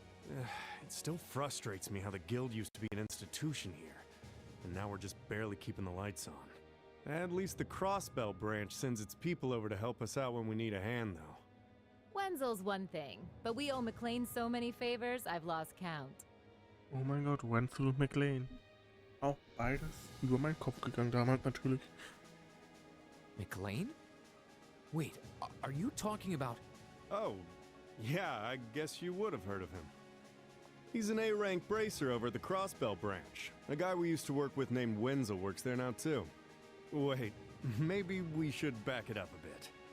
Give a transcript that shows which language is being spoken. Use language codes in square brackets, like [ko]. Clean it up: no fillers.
[en] It still frustrates me how the guild used to be an institution here, and now we're just barely keeping the lights on. At least the Crossbell branch sends its people over to help us out when we need a hand, though. Wenzel's one thing, but we owe McLean so many favors, I've lost count. [de] Oh mein Gott, Wenzel und McLean. Auch beides über meinen Kopf gegangen damals natürlich. [en] McLean? Wait, are you talking about... Oh, yeah, I guess you would have heard of him. He's an A-rank bracer over at the Crossbell branch. A guy we used to work with named Wenzel works there now too. Wait, maybe we should back it up a bit.